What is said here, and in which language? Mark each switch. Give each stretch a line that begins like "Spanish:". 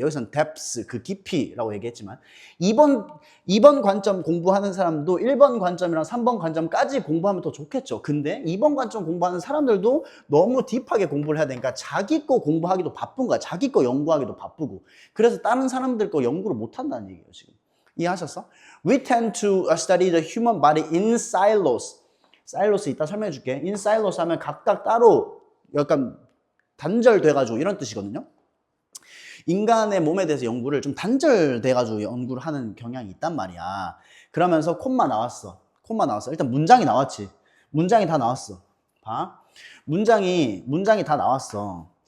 Korean: 여기서는 depths, 그 깊이라고 얘기했지만 2번 관점 공부하는 사람도 1번 관점이랑 3번 관점까지 공부하면 더 좋겠죠. 근데 2번 관점 공부하는 사람들도 너무 딥하게 공부를 해야 되니까 자기 거 공부하기도 바쁜 거야. 자기 거 연구하기도 바쁘고. 그래서 다른 사람들 거 연구를 못 한다는 얘기예요, 지금. 이해하셨어?
English: We tend to study the human body in silos.
Korean: silos 이따 설명해 줄게. in silos 하면 각각 따로 약간 단절돼가지고 이런 뜻이거든요. 인간의 몸에 대해서 연구를 좀 단절돼가지고 연구를 하는 경향이 있단 말이야. 그러면서 콤마 나왔어. 일단 문장이 나왔지. 문장이 다 나왔어. 봐. 문장이 다 나왔어.